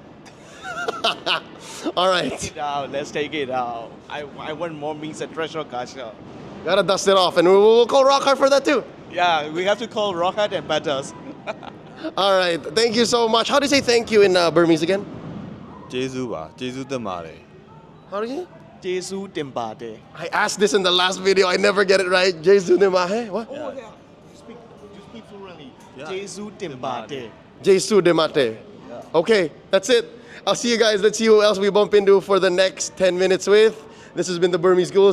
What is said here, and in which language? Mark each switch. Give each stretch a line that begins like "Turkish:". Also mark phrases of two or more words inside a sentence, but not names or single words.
English: All Take right, it out. Let's take it out. I want more means and treasure gacha. gotta dust it off, and we'll call Rock Hard for that too. Yeah, we have to call Rocket and Batters. All right, thank you so much. How do you say thank you in Burmese again?
Burmese: ကျေးဇူးပါကျေးဇူးတင်ပါတယ်
English: How do you?
Burmese: ကျေးဇူး တင်ပါတယ်.
English: I asked this in the last video. I never get it right.
Burmese: ကျေးဇူး တင်ပါတယ်?
English: What? Oh yeah. You speak fluently. Yeah.
Burmese: ကျေးဇူး တင်ပါတယ်. ကျေးဇူး တင်ပါတယ်.
English: Okay, that's it. I'll see you guys. Let's see who else we bump into for the next 10 minutes with. This has been the Burmese Ghouls.